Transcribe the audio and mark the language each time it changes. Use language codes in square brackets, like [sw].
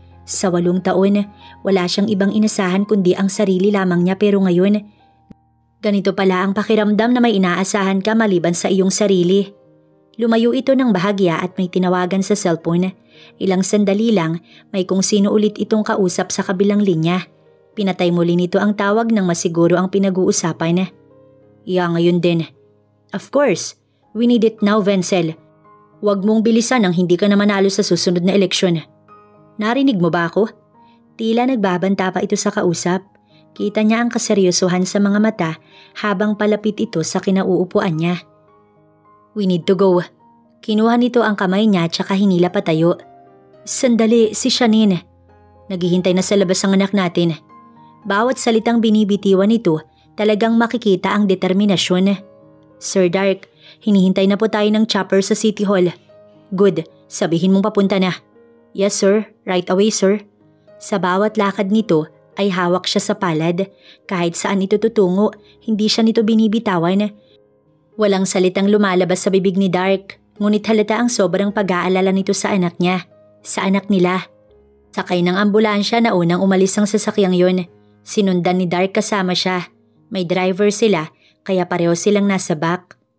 [tl] Sa 8 taon, wala siyang ibang inasahan kundi ang sarili lamang niya pero ngayon, ganito pala ang pakiramdam na may inaasahan ka maliban sa iyong sarili. Lumayo ito ng bahagya at may tinawagan sa cellphone. Ilang sandali lang, may kung sino ulit itong kausap sa kabilang linya. Pinatay muli nito ang tawag nang masiguro ang pinag-uusapan. Ngayon din. [en] Of course, we need it now, Wenzel. [tl] Huwag mong bilisan nang hindi ka na manalo sa susunod na eleksyon. Narinig mo ba ako? Tila nagbabanta pa ito sa kausap. Kita niya ang kaseryosohan sa mga mata habang palapit ito sa kinauupuan niya. [en] We need to go. [tl] Kinuha nito ang kamay niya tsaka hinila patayo. Sandali, si Shanine. Naghihintay na sa labas ang anak natin. Bawat salitang binibitiwan nito, talagang makikita ang determinasyon. Sir Dark, hinihintay na po tayo ng chopper sa City Hall. [en] Good, [tl] sabihin mong papunta na. [en] Yes sir, right away sir. [tl] Sa bawat lakad nito ay hawak siya sa palad. Kahit saan ito tutungo, hindi siya nito binibitawan. Walang salitang lumalabas sa bibig ni Dark, ngunit halata ang sobrang pag-aalala nito sa anak niya, sa anak nila. Sakay ng ambulansya na unang umalis ang sasakyang yun. Sinundan ni Dark kasama siya. May driver sila, kaya pareho silang nasa back.